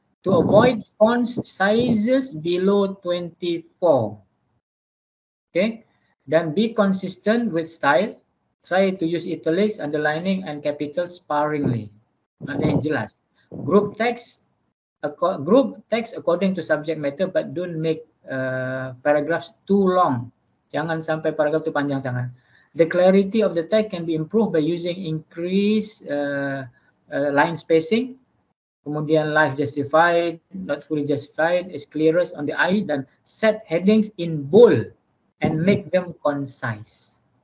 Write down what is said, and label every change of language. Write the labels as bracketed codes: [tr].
[en] To avoid font sizes below 24. Okay. Dan be consistent with style. Try to use italics, underlining and capitals sparingly. [ms] Maknanya jelas. [en] Group text according to subject matter but don't make paragraphs too long. [ms] Jangan sampai paragraf itu panjang sangat. [en] The clarity of the text can be improved by using increased line spacing. Kemudian life justified, not fully justified, is clearest on the eye, dan set headings in bold and make them concise.